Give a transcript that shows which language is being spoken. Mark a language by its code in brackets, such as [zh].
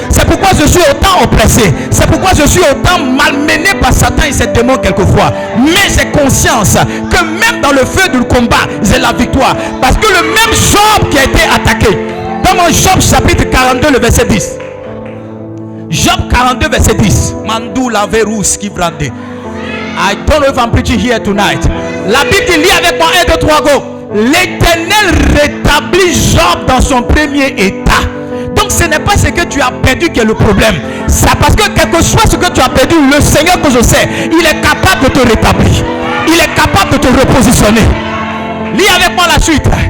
[fr] C'est pourquoi je suis autant oppressé. C'est pourquoi je suis autant malmené par Satan et ses démons quelquefois. Mais j'ai conscience que même dans le feu du combat, j'ai la victoire. Parce que le même Job qui a été attaqué, dans mon Job chapitre 42, le verset 10. Job 42, verset 10. Mandou la verous qui brande. [en] I don't know if I'm preaching here tonight. [fr] La Bible dit, lis avec moi 1, 2, 3, go. L'Éternel rétablit Job dans son premier état. Donc ce n'est pas ce que tu as perdu qui est le problème. C'est parce que quel que soit ce que tu as perdu, le Seigneur que je sais, il est capable de te rétablir. Il est capable de te repositionner. Lis avec moi la suite.